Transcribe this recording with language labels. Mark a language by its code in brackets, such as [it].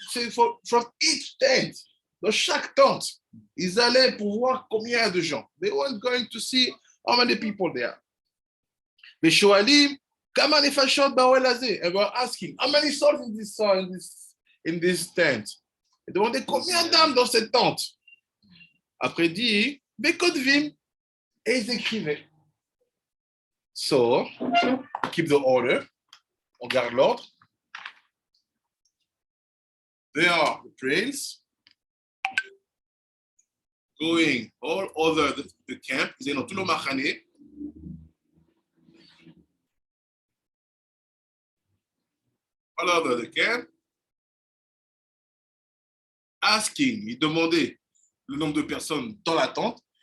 [en] So from each tent, [fr] dans chaque tente, ils allaient pour voir combien il y a de gens. [en] They weren't going to see how many people there are. Mais [he] Shoalim, kama nefashot ba'oel hazeh, [en] and were asking, how many souls in this tent? [fr] Ils demandaient combien d'âmes dans cette tente. Après dit, bekotvim, et ils écrivaient. [en] So, keep the order. [fr] On garde l'ordre. [en] They are the prince going all over the camp. [fr] Ils sont dans tout le machane. [en] All over the camp. Asking, [fr] il demandait le nombre de personnes dans la tente.